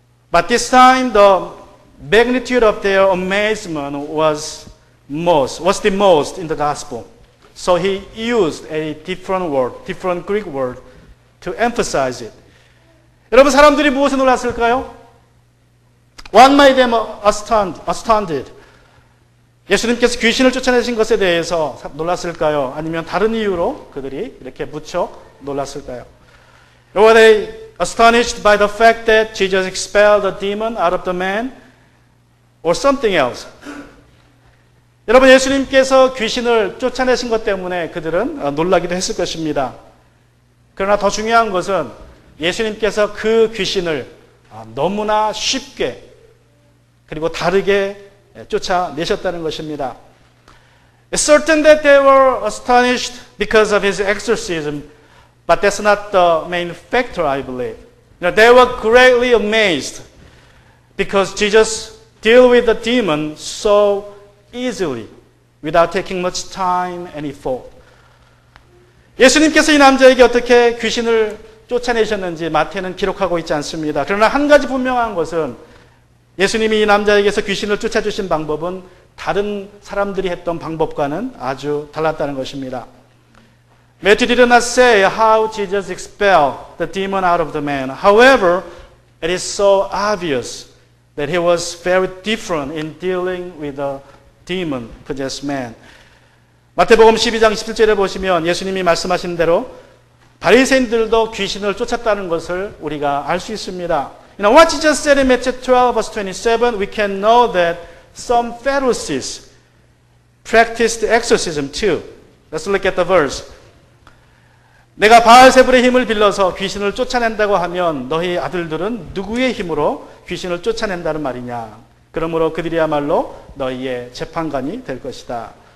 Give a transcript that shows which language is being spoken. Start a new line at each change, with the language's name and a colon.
English: But this time the magnitude of their amazement was the most in the Gospel. So he used a different word, different Greek word to emphasize it.
Korean: 여러분 사람들이 무엇에 놀랐을까요?
English: What made them astounded?
Korean: 예수님께서 귀신을 쫓아내신 것에 대해서 놀랐을까요? 아니면 다른 이유로 그들이 이렇게 무척 놀랐을까요?
English: Were they astonished by the fact that Jesus expelled the demon out of the man? Or something else?
Korean: 여러분 예수님께서 귀신을 쫓아내신 것 때문에 그들은 놀라기도 했을 것입니다. 그러나 더 중요한 것은 예수님께서 그 귀신을 너무나 쉽게 그리고 다르게 쫓아내셨다는 것입니다.
English: It's certain that they were astonished because of his exorcism, but that's not the main factor, I believe. They were greatly amazed because Jesus dealt with the demon so easily without taking much time and effort.
Korean: 예수님께서 이 남자에게 어떻게 귀신을 쫓아내셨는지 마태는 기록하고 있지 않습니다. 그러나 한 가지 분명한 것은 예수님이 이 남자에게서 귀신을 쫓아주신 방법은 다른 사람들이 했던 방법과는 아주 달랐다는 것입니다.
English: Matthew did not say how Jesus expelled the demon out of the man. However, it is so obvious that he was very different in dealing with the demon-possessed man.
Korean: 마태복음 12장 17절에 보시면 예수님이 말씀하신 대로 바리새인들도 귀신을 쫓았다는 것을 우리가 알 수 있습니다.
English: You know what Jesus said in Matthew 12 verse 27, we can know that some Pharisees practiced exorcism too. Let's look at the verse.
Korean: 내가 바알세불의 힘을 빌려서 귀신을 쫓아낸다고 하면 너희 아들들은 누구의 힘으로 귀신을 쫓아낸다는 말이냐. 그러므로 그들이야말로 너희의 재판관이 될 것이다.